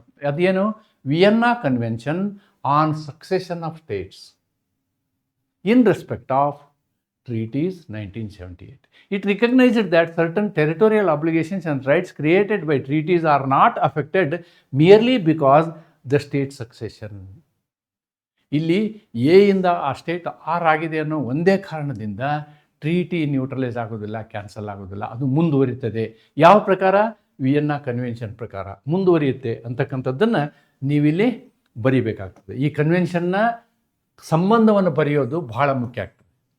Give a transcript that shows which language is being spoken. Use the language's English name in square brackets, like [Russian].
[Kannada] ಅದೇನು? [English] Vienna convention on succession of states in respect of treaties 1978. It recognized that certain territorial obligations and rights created by treaties are not affected merely because the state succession. [Kannada] ಇಲ್ಲಿ A ಇಂದ ಆ state R ಆಗಿದೆ ಅನ್ನೋ ಒಂದೇ ಕಾರಣದಿಂದ treaty neutralise ಆಗೋದಿಲ್ಲ, cancel ಆಗೋದಿಲ್ಲ, ಅದು ಮುಂದುವರಿತದೆ. ಯಾವ ಪ್ರಕಾರ? ವಿಯೆನ್ನಾ ಕನ್ವೆನ್ಷನ್ ಪ್ರಕಾರ ಮುಂದುವರಿಯುತ್ತೆ ಅಂತಕ್ಕಂಥದ್ದನ್ನು ನೀವಿಲ್ಲಿ ಬರೀಬೇಕಾಗ್ತದೆ. ಈ ಕನ್ವೆನ್ಷನ್ನ ಸಂಬಂಧವನ್ನು ಬರೆಯೋದು ಬಹಳ ಮುಖ್ಯ ಆಗ್ತದೆ.